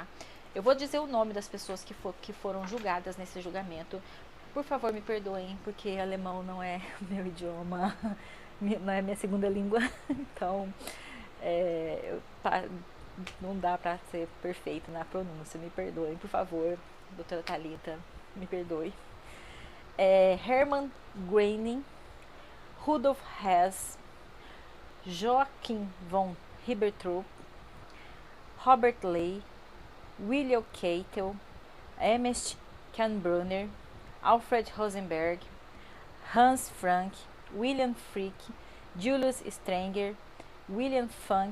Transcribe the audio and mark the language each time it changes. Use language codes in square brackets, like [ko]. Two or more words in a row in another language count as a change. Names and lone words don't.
[pt] Eu vou dizer o nome das pessoas que foram julgadas nesse julgamento. Por favor, me perdoem, porque alemão não é meu idioma, não é minha segunda língua, então não dá pra ser perfeito na pronúncia, me perdoem, por favor, doutora Thalita, me perdoe. Hermann Göring, Rudolf Hess, Joachim von Ribbentrop, Robert Ley, William Keitel, Ernst Kaltenbrunner, Alfred Rosenberg, Hans Frank, William Frick, Julius Strenger, William Funk,